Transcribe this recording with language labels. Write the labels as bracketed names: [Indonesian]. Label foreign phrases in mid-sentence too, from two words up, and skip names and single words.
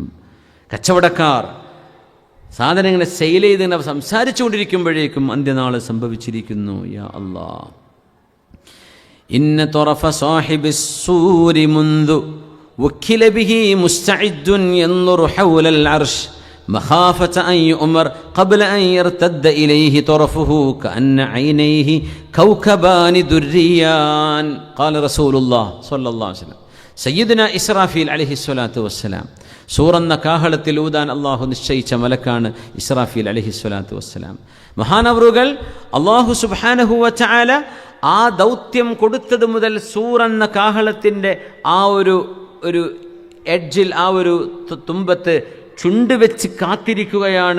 [Malayalam] കച്ചവടക്കാർ സാധനങ്ങളെ സെയിൽ ചെയ്ത് സംസാരിച്ചു കൊണ്ടിരിക്കുമ്പോഴേക്കും അന്ത്യനാൾ സംഭവിച്ചിരിക്കുന്നു. [Arabic] يا الله. إن طرف صاحب الصور منذ وكل به مستعد ينظر حول العرش مخافة أن يؤمر قبل أن يرتد إليه طرفه كأن عينيه كوكبان دريان. قال رسول الله صلى الله عليه وسلم سيدنا إسرافيل عليه الصلاة والسلام [Malayalam] സൂറന്ന കാഹളത്തിൽ ഊതാൻ അള്ളാഹു നിശ്ചയിച്ച മലക്കാണ് ഇസ്രാഫീൽ [Arabic] عليه الصلاة والسلام. [Malayalam] മഹാനവറുകൾ [Arabic] الله سبحانه وتعالى [Malayalam] ആ ദൗത്യം കൊടുത്തത് മുതൽ സൂറന്ന കാഹളത്തിൻ്റെ ആ ഒരു എഡ്ജിൽ, ആ ഒരു തുമ്പത്ത് ചുണ്ട് വെച്ച് കാത്തിരിക്കുകയാണ്.